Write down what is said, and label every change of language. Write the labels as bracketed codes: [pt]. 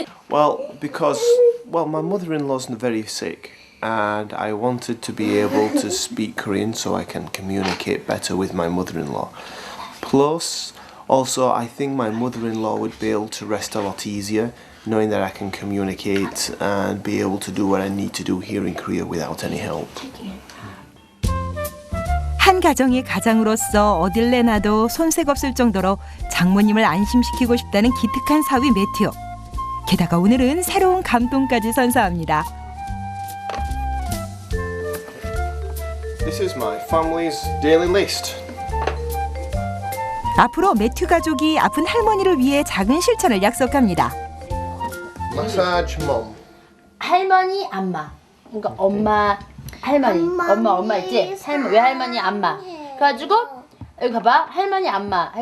[en] Well, because my mother-in-law's very sick, and I wanted to be able to speak Korean so I can communicate better with my mother-in-law. Plus, also, I think my mother-in-law would be able to rest a lot easier, knowing that I can communicate and be able to do what I need to do here in Korea without any help. [ko] 한 가정의 가장으로서 어딜 내놔도 손색 없을 정도로 장모님을 안심시키고 싶다는 기특한 사위 매튜. 게다가 오늘은 새로운 감동까지 선사합니다. [en] This is my family's daily list. [ko] 앞으로 매튜 가족이 아픈 할머니를 위해 작은 실천을 약속합니다. [en] Massage mom. [ko] 할머니 안마. 그러니까 엄마 할머니. 엄마 있지? 왜 할머니 안마. 그래가지고 여기 봐봐. 할머니 안마.